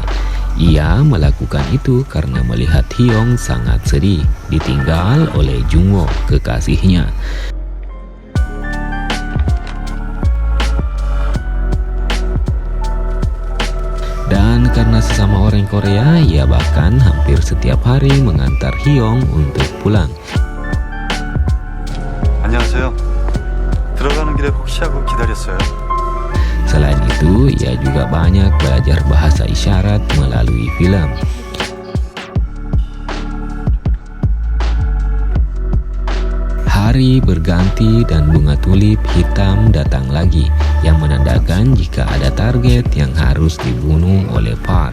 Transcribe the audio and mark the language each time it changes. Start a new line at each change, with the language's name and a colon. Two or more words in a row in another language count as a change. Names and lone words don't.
Indonesian: Ia melakukan itu karena melihat Haeyoung sangat sedih, ditinggal oleh Jungwoo, kekasihnya. Dan karena sesama orang Korea, ia bahkan hampir setiap hari mengantar Haeyoung untuk pulang.
Korean: 안녕하세요. 들어가는 길에 혹시 하고 기다렸어요.
Indonesian: Selain itu, ia juga banyak belajar bahasa isyarat melalui film. Hari berganti dan bunga tulip hitam datang lagi, yang menandakan jika ada target yang harus dibunuh oleh Park.